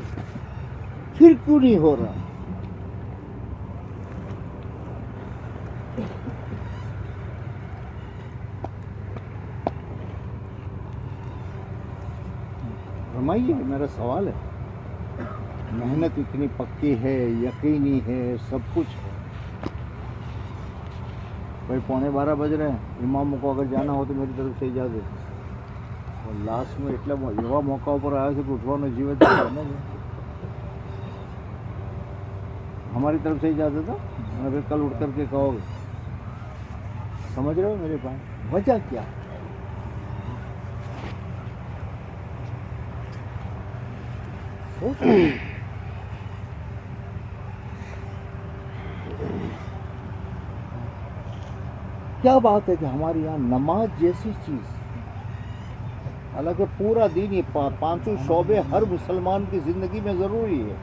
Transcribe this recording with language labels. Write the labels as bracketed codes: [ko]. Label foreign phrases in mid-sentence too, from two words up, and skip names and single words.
[ur] پھر کیوں نہیں ہو رہا؟ فرمائیے، میرا سوال ہے. محنت اتنی پکی ہے، یقینی ہے، سب کچھ ہے. بھائی 11:15 بج رہے ہیں، امام کو اگر جانا ہو تو میری طرف سے اجازت. اور لاسٹ میں [gu] એટલા એવા મોકા ઉપર આવ્યા છે કે ઉઠવાનો જીવ જ નહીં. [ur] ہماری طرف سے اجازت ہے. اگر کل اٹھ کر کے کہو گے، سمجھ رہے ہو میرے بھائی وجہ کیا ہے؟ کیا بات ہے کہ ہمارے یہاں نماز جیسی چیز، حالانکہ پورا دین یہ 5 شعبے ہر مسلمان کی زندگی میں ضروری ہے.